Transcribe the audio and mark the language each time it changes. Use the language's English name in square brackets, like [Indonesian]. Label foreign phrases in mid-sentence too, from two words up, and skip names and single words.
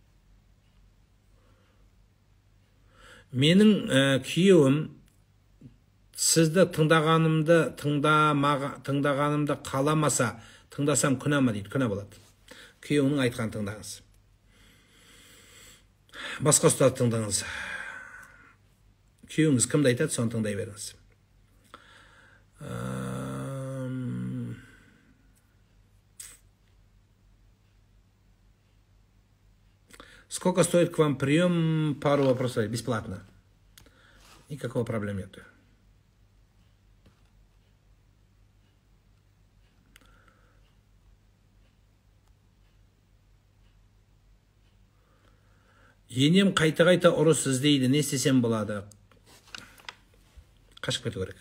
[Kazakh] Менің күйеуім сізді тыңдағанымды қаламаса, тыңдасам күнә ма дейді. Күнә болады. Күйеуінің айтқан тыңдаңыз. Басқа ұстаз тыңдаңыз. Күйеуіңіз кімді айтады, соны тыңдай беріңіз. [Russian] Сколько стоит к вам прием? Пару вопросов. Бесплатно. Никакого проблем нет. [Kazakh] Енем қайта-қайта ұрыс іздейді. Не істесем болады? Қашып кету керек.